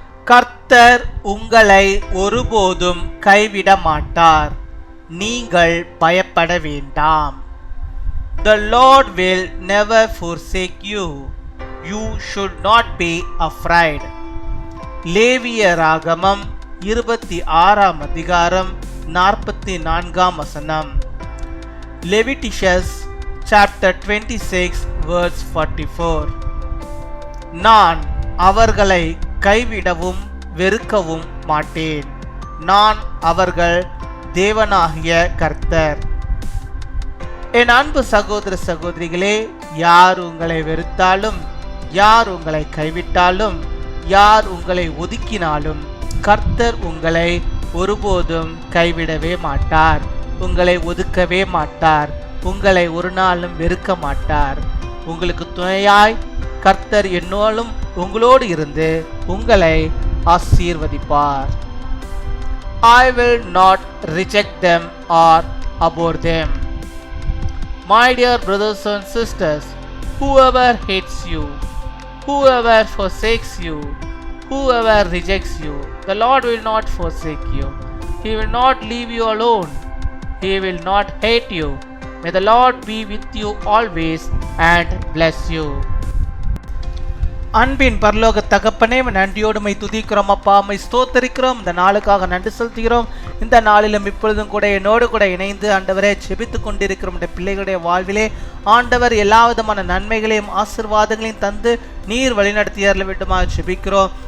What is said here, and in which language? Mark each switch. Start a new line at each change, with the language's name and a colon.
Tamil: கர்த்தர் உங்களை ஒருபோதும் கைவிட மாட்டார், நீங்கள் பயப்பட வேண்டாம்.
English: The Lord will never forsake you, you should not be afraid.
Tamil: லேவியராகமம் 26 அதிகாரம் 44 வசனம்.
English: Leviticus chapter 26 verse 44.
Tamil: நான் அவர்களை கைவிடவும் வெறுக்கவும் மாட்டேன், நான் அவர்கள் தேவனாகிய கர்த்தர். என் அன்பு சகோதர சகோதரிகளே, யார் உங்களை வெறுத்தாலும், யார் உங்களை கைவிட்டாலும், யார் உங்களை ஒதுக்கினாலும் கர்த்தர் உங்களை ஒருபோதும் கைவிடவே மாட்டார், உங்களை ஒதுக்கவே மாட்டார், உங்களை ஒரு நாளும் வெறுக்க மாட்டார். உங்களுக்கு துணையாய் கர்த்தர் என்னோடும் உங்களோடு இருந்து உங்களை ஆசீர்வதிப்பார்.
English: I will not reject them or abhor them. My dear brothers and sisters, whoever hates you, whoever forsakes you, whoever rejects you, the Lord will not forsake you. He will not leave you alone. He will not hate you. May the Lord be with you always and bless you.
Tamil: அன்பின் பரலோக தகப்பனே, நன்றியோடுமை துதிக்கிறோம் அப்பா, my ஸ்தோத்தரிக்கிறோம். இந்த நாளுக்காக நன்றி செலுத்துகிறோம். இந்த நாளிலும் இப்பொழுதும் கூட என்னோடு கூட இணைந்து ஆண்டவரே செபித்து கொண்டிருக்கிறோம். பிள்ளைகளுடைய வாழ்விலே ஆண்டவர் எல்லா விதமான நன்மைகளையும் ஆசீர்வாதங்களையும் தந்து நீர் வழிநடத்தியறல வேண்டுமாக செபிக்கிறோம்.